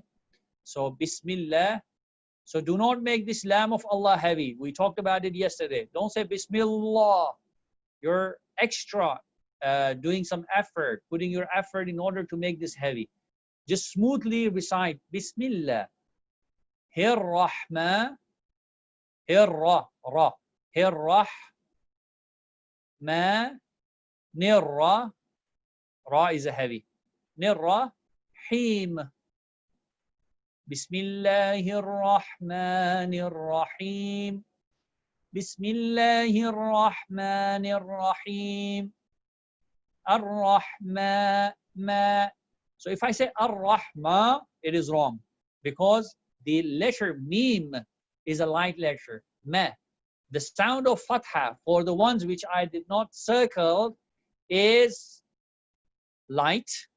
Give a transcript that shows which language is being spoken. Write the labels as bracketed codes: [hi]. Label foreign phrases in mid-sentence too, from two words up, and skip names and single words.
[en] So Bismillah. So do not make this lam of Allah heavy. We talked about it yesterday. Don't say Bismillah. You're extra doing some effort, putting your effort in order to make this heavy. Just smoothly recite Bismillah. Hir-Rahma. [ar] هِرْ رَ. رَ. هِرْ رَحْ. مَ. نِرْ رَ. [en] Ra is a heavy. Nir-Ra. Him. [ar] بِسْمِ اللَّهِ الرَّحْمَٰنِ الرَّحِيمِ. بِسْمِ اللَّهِ الرَّحْمَٰنِ الرَّحِيمِ. الرَّحْمَ. مَ. [en] So if I say Ar-Rahma, it is wrong. because the letter mim is a light letter. Me. The sound of fatha for the ones which I did not circle is light.